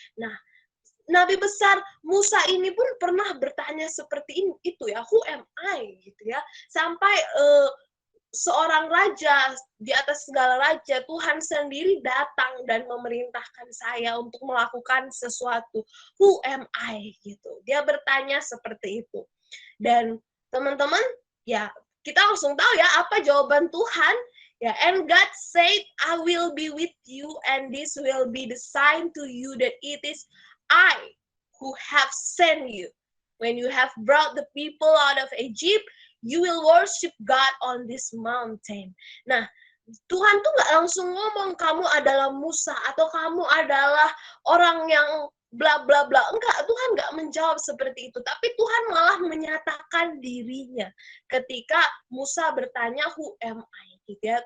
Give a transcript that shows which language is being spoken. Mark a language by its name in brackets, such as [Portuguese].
[Indonesian] Nah, Nabi besar Musa ini pun pernah bertanya seperti ini, itu ya, [English] who am I [Indonesian] gitu ya, sampai seorang raja di atas segala raja, Tuhan sendiri datang dan memerintahkan saya untuk melakukan sesuatu. [English] Who am I [Indonesian] gitu. Dia bertanya seperti itu. Dan teman-teman, ya kita langsung tahu ya apa jawaban Tuhan. [English] Ya, and God said, I will be with you, and this will be the sign to you that it is I who have sent you. When you have brought the people out of Egypt, you will worship God on this mountain. [Indonesian] Nah, Tuhan tuh nggak langsung ngomong kamu adalah Musa atau kamu adalah orang yang bla bla bla. Enggak, Tuhan nggak menjawab seperti itu. Tapi Tuhan malah menyatakan dirinya ketika Musa bertanya [English] who am I [Indonesian] gitu ya.